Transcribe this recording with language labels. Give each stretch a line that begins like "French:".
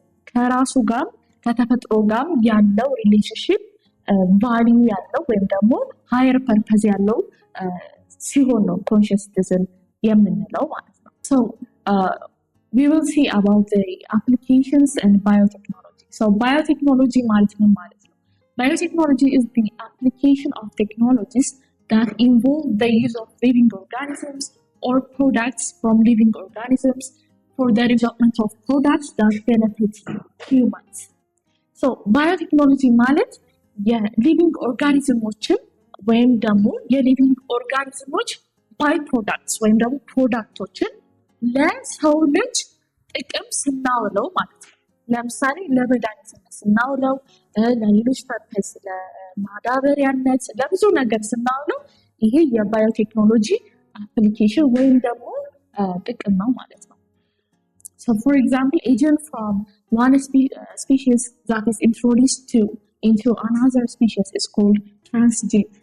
Amharic: ከራሱ ጋር ከተፈጥሮ ጋር ያለው ሪሌሽንሺፕ ቫልዩ ያለው ወይም ደግሞ ሃየር ፐርፐዝ ያለው ሲሆን ነው ኮንሽየስ ሲቲዝን የምንለው ማለት ነው።
English: So we will see about the applications and biotechnology. So biotechnology
Amharic: ማለት ነው ማለት ነው
English: biotechnology is the application of technologies that involve the use of living organisms or products from living organisms for the development of products that benefit humans.
Amharic: So biotechnology ማለት የሊቪንግ ኦርጋኒዝሞችን ወይም ደግሞ የሊቪንግ ኦርጋኒዝሞች ባይ ፕሮዳክትስ ወይም ደግሞ ፕሮዳክቶችን ለሰው ልጅ ጥቅም ስናውለው ማለት ነው። ለምሳሌ ለመድኃኒትነት ስናውለው፣ ለሌሎች ፐርፐስ ለማዳበሪያነት፣ ለብዙ ነገር ስናውለው ይሄ የባዮቴክኖሎጂ አፕሊኬሽን ወይም ደግሞ ጥቅም ነው ማለት ነው።
English: So for example, agent from one species that is introduced into another species is called transgene.